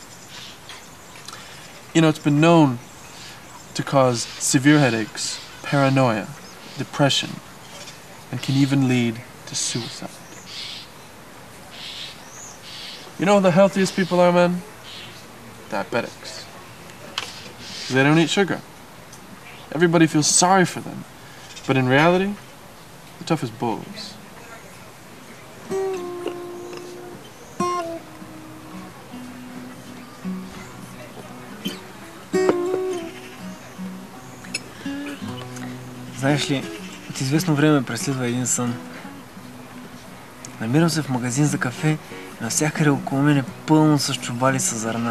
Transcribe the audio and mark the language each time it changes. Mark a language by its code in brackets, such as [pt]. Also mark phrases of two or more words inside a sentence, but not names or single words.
[en] You know, it's been known to cause severe headaches, paranoia, depression, and can even lead to suicide. You know who the healthiest people are, man? Diabetics. 'Cause they don't eat sugar. Everybody feels sorry for them. But in reality, they're tough as bulls. [bg] Знаеш ли, от известно време преследва един сън. Намирам се в магазин за кафе и навсякъде около мен е пълно с чували с зърна.